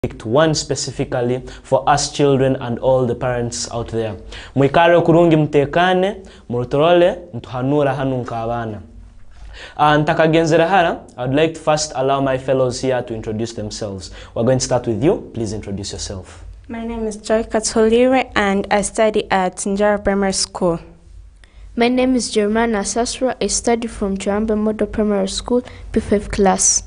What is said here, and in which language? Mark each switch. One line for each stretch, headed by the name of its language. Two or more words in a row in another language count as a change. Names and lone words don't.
English: picked one specifically for us children and all the parents out there.
Nyoro: Mwikare kurungi mtekane, murutorole, ntuhanura hanu nkabana. Ntakagenzera hara,
English: I would like to first allow my fellows here to introduce themselves. We're going to start with you. Please introduce yourself. My name is Joy Katolire and I study at Njara Primary School. My name is Germana Sasra. I study from Chamba Model Primary School, P5 class.